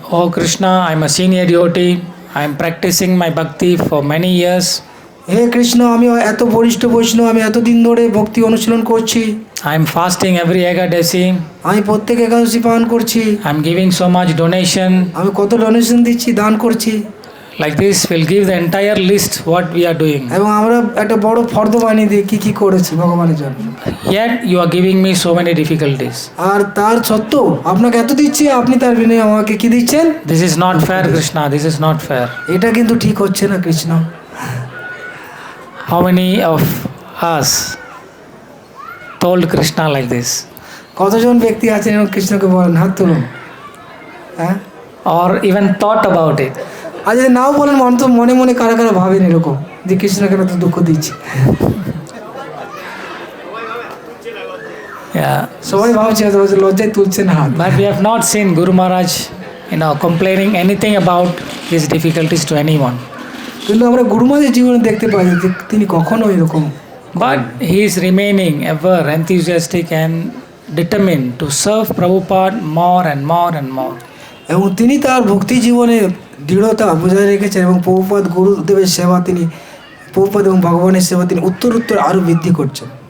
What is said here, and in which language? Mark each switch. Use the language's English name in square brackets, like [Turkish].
[English] Oh Krishna, I'm a senior devotee. I'm practicing my bhakti for many years. [Bangla] হে কৃষ্ণ, আমি এত বরিষ্ঠ বৈষ্ণব, আমি এতদিন ধরে ভক্তি অনুশীলন করছি। [English] I'm fasting every Ekadasi. [Bangla] আমি প্রত্যেক একাদশী পালন করছি। [English] I'm giving so much donation. [Bangla] আমি কত ডোনেশন দিচ্ছি, দান করছি। [English] Like this, we'll give the entire list what we are doing. [Bangla] এবং আমরা একটা বড় ফর্দ বানিয়ে দিই কি কি করেছি ভগবানের জন্য। [English] Yet you are giving me so many difficulties. [Bangla] আর তার সত্ত্বেও আপনাকে এত দিচ্ছি, আপনি তার বিনিময়ে আমাকে কি দিচ্ছেন? [English] This is not fair, Krishna. This is not fair. [Bangla] এটা কিন্তু ঠিক হচ্ছে না Krishna. [English] How many of us told Krishna like this? [Bangla] কতজন ব্যক্তি আছেন এবং কৃষ্ণকে বলেন? হাত তুলুন। হ্যাঁ, [English] Or even thought about it? [Bangla] আর যদি নাও বলেন, মনে মনে কারা কারা ভাবেন এরকম যে কৃষ্ণকে তো দুঃখ দিচ্ছি? [English] Yeah. [Bangla] সবাই ভাবছে লজ্জায় তুলছেন হাত। [English] But we have not seen Guru Maharaj, complaining anything about his difficulties to anyone. [Bangla] কিন্তু আমরা গুরু মহারাজের জীবনে দেখতে পাই যে তিনি কখনো এরকম। [English] But he is remaining ever enthusiastic and determined to serve Prabhupada more and more and more. [Bangla] এবং তিনি তার ভক্তি জীবনে দৃঢ়তা বজায় রেখেছেন এবং প্রভুপাদ গুরুদেবের সেবা তিনি, প্রভুপাদ এবং ভগবানের সেবা তিনি উত্তর আরও বৃদ্ধি করছেন।